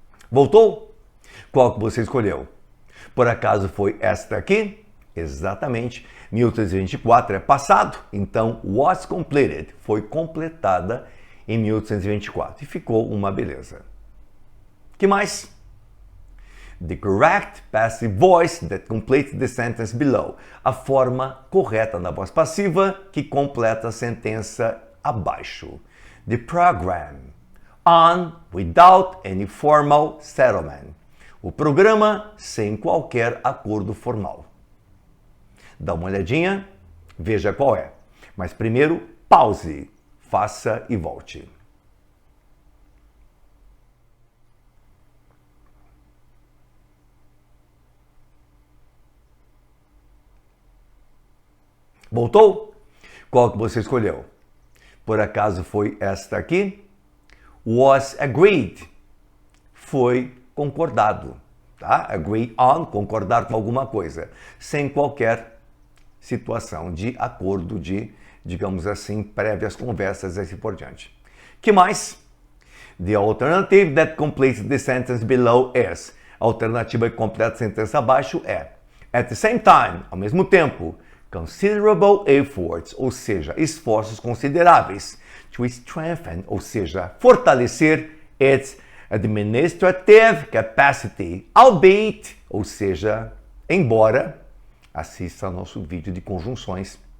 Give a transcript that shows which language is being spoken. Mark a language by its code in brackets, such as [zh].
[pt] Voltou? Qual que você escolheu? Por acaso foi esta aqui? Exatamente. 1824 é passado, então was completed, foi completada em 1824 e ficou uma beleza. Que mais? [en] The correct passive voice that completes the sentence below. [pt] A forma correta da voz passiva que completa a sentença abaixo. [en] The program on without any formal settlement. [pt] O programa sem qualquer acordo formal. Dá uma olhadinha, veja qual é. Mas primeiro, pause, faça e volte. Voltou? Qual que você escolheu? Por acaso foi esta aqui? [en] Was agreed. [pt] Foi concordado. Tá? [en] Agree on, [pt] concordar com alguma coisa. Sem qualquer situação de acordo, de, digamos assim, prévias conversas e assim por diante. Que mais? [en] The alternative that completes the sentence below is. [pt] A alternativa que completa a sentença abaixo é [en] at the same time, [pt] ao mesmo tempo, [en] considerable efforts, [pt] ou seja, esforços consideráveis, [en] to strengthen, [pt] ou seja, fortalecer [en] its administrative capacity, [pt] albeit, ou seja, embora, assista ao nosso vídeo de conjunções.